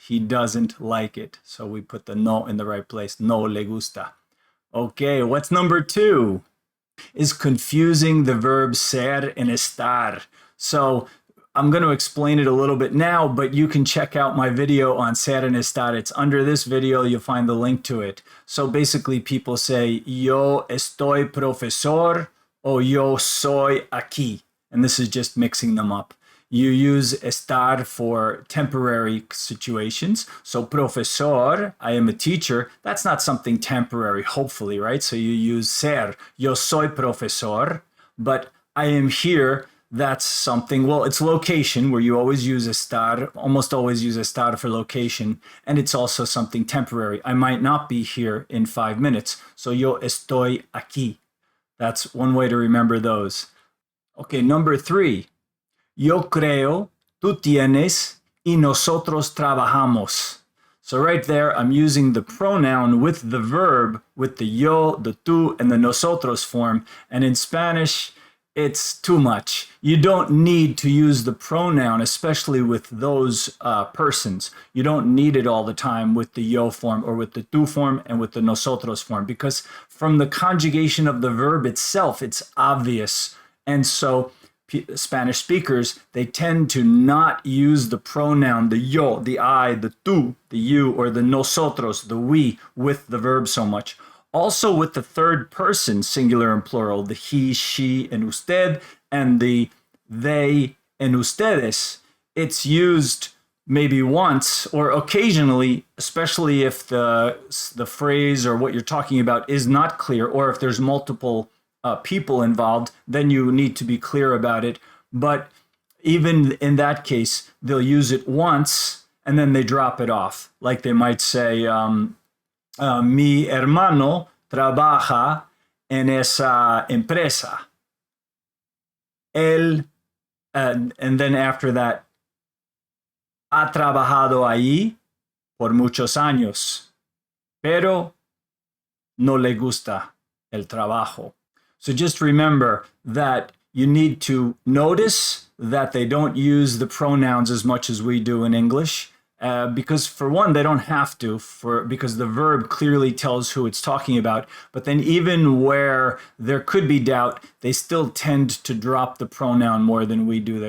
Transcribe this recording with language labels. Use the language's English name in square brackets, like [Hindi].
[English] He doesn't like it. So we put the no in the right place. [Spanish] No le gusta. [English] Okay, what's number 2? Is confusing the verb ser and estar. So I'm going to explain it a little bit now, but you can check out my video on ser and estar. It's under this video. You'll find the link to it. So basically people say [Spanish] yo estoy profesor, o yo soy aquí. [English] And this is just mixing them up. You use estar for temporary situations. So profesor, I am a teacher. That's not something temporary, hopefully, right? So you use ser, [Spanish] yo soy profesor, [English] but I am here. That's something, well, it's location, where you always use estar, almost always use estar for location. And it's also something temporary. I might not be here in 5 minutes. So [Spanish] yo estoy aquí. [English] That's one way to remember those. Okay, number 3. [Spanish] Yo creo, tú tienes, y nosotros trabajamos. [English] So right there, I'm using the pronoun with the verb, with the yo, the tú, and the nosotros form. And in Spanish, it's too much. You don't need to use the pronoun, especially with those persons. You don't need it all the time with the yo form or with the tú form and with the nosotros form, because from the conjugation of the verb itself, it's obvious. And so Spanish speakers, they tend to not use the pronoun, the yo, the I, the tú, the you, or the nosotros, the we, with the verb so much. Also with the third person, singular and plural, the he, she, and usted, and the they and ustedes, it's used maybe once or occasionally, especially if the phrase or what you're talking about is not clear, or if there's multiple people involved, then you need to be clear about it. But even in that case, they'll use it once and then they drop it off. Like they might say, [Spanish] mi hermano trabaja en esa empresa. Él, [English] and then after that, [Spanish] ha trabajado ahí por muchos años, pero no le gusta el trabajo. [English] So just remember that you need to notice that they don't use the pronouns as much as we do in English. Because for one, they don't have to, because the verb clearly tells who it's talking about. But then even where there could be doubt, they still tend to drop the pronoun more than we do.